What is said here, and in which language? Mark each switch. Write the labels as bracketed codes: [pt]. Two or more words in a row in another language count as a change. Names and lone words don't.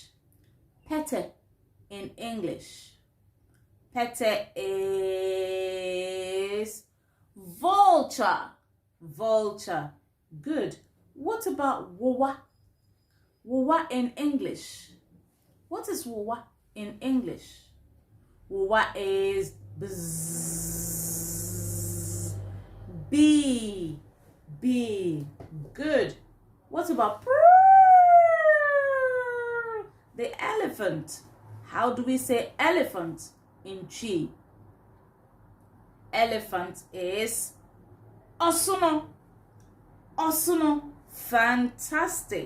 [en] Pete in English. Pete is vulture. Vulture. Good. What about wowa? Wowa in English. What is wowa in English? Wowa is bzzz. Bee. Bee. Good. What about purr? The elephant. How do we say elephant in Chi? Elephant is Osuno. Osuno. Fantastic.